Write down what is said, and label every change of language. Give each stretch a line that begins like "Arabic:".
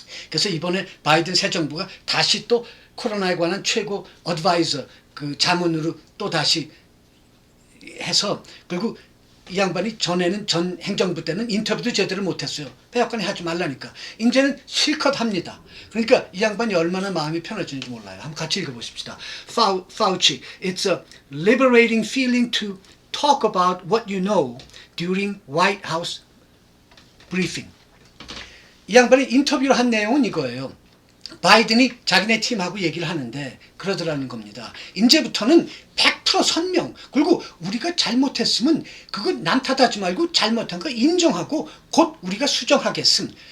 Korean: 그래서 이번에 바이든 새 정부가 다시 또 코로나에 관한 최고 어드바이저 그 자문으로 또 다시 해서, 그리고 이 양반이 전에는 전 행정부 때는 인터뷰도 제대로 못했어요. 백악관이 하지 말라니까. 이제는 실컷 합니다. 그러니까 이 양반이 얼마나 마음이 편해지는지 몰라요. 한번 같이 읽어보십시다.
English: Fauci, it's a liberating feeling to talk about what you know during White House briefing.
Korean: 이 양반이 인터뷰를 한 내용은 이거예요. 바이든이 자기네 팀하고 얘기를 하는데 그러더라는 겁니다. 이제부터는 100% 선명, 그리고 우리가 잘못했으면 그거 남 탓하지 말고 잘못한 거 인정하고 곧 우리가 수정하겠음.